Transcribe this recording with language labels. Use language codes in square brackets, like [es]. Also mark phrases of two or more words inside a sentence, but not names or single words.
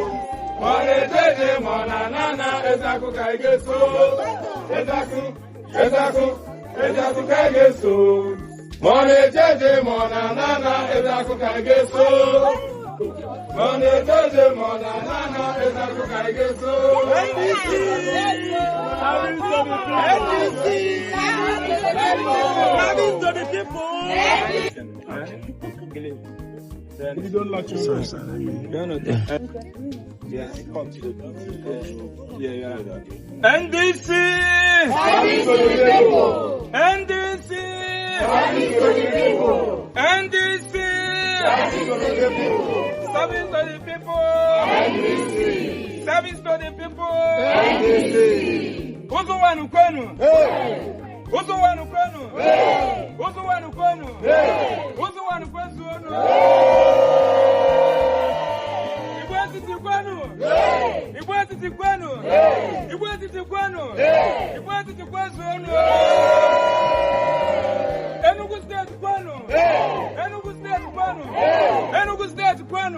[en] Money jeje mona nana. Ezeaku Ejiofor. Ezeaku Ejiofor. Money jeje mona nana. Ezeaku Ejiofor. Money jeje mona nana. Ezeaku Ejiofor. Service to the people. You don't like to NDC! Service to the people. NDC! Service to the people. NDC! Service to the people. Service to the people! NDC. Service to the people! NDC. [ig] Uzo Uwani kwenu! Uzo Uwani kwenu! Uzo Uwani kwenu! Uzo Uwani kwenu! Igbo etiti kwenu! Igbo etiti kwenu! Igbo etiti kwenu! Igbo etiti kwenu! Enugu State kwenu! Enugu State kwenu! Enugu State kwenu!